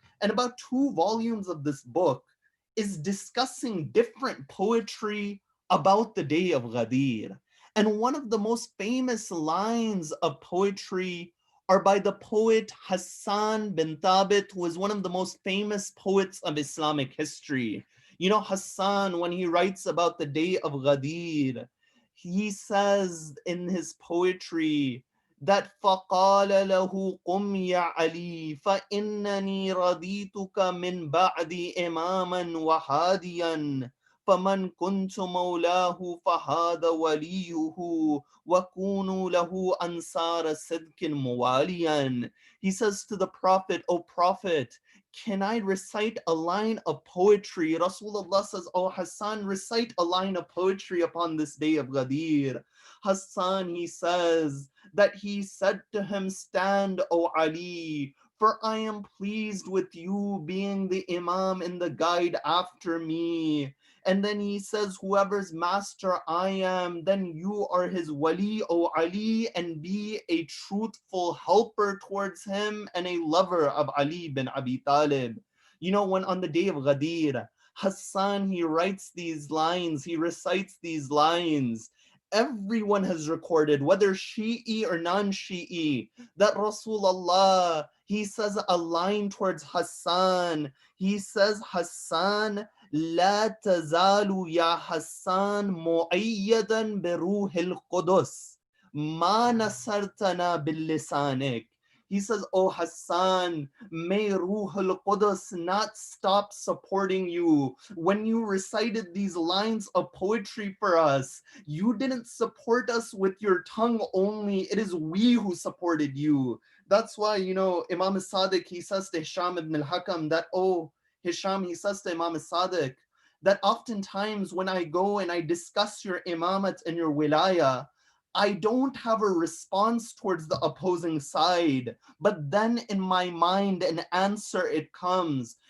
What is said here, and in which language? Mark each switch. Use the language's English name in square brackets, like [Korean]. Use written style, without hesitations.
[English] And about 2 volumes of this book is discussing different poetry about the day of Ghadir. And one of the most famous lines of poetry are by the poet Hassan bin Thabit, who is one of the most famous poets of Islamic history. You know, Hassan, when he writes about the day of Ghadir, he says in his poetry that [Arabic] فَقَالَ لَهُ قُمْ يَا عَلِي فَإِنَّنِي رَضِيتُكَ مِنْ بَعْدِ إِمَامًا وَهَادِيًا فَمَنْ كُنْتُ مَوْلَاهُ فَهَذَا وَلِيُّهُ وَكُونُوا لَهُ أَنْصَارَ صِدْقٍ مُوَالِيًا. [English] He says to the Prophet, O Prophet, can I recite a line of poetry? Rasulullah says, Oh Hassan, recite a line of poetry upon this day of Ghadir. Hassan, he says that he said to him, Stand, O Ali, for I am pleased with you being the Imam and the guide after me. And then he says, whoever's master I am, then you are his wali, O Ali, and be a truthful helper towards him and a lover of Ali bin Abi Talib. You know, when on the day of Ghadir, Hassan, he writes these lines, he recites these lines. Everyone has recorded, whether Shi'i or non-Shi'i, that Rasulullah, he says a line towards Hassan. He says, Hassan, [Arabic] لا تزال يا حسان مؤيدا بروح القدس ما نصرتنا باللسانك. [English] He says, oh Hassan, may Ruh al-Qudus not stop supporting you. When you recited these lines of poetry for us, you didn't support us with your tongue only. It is we who supported you. That's why, Imam Sadiq, he says to Hisham ibn al-Hakam that, oh, Hisham, he says to Imam Sadiq, that oftentimes when I go and I discuss your imamat and your wilaya, I don't have a response towards the opposing side, but then in my mind an answer it comes.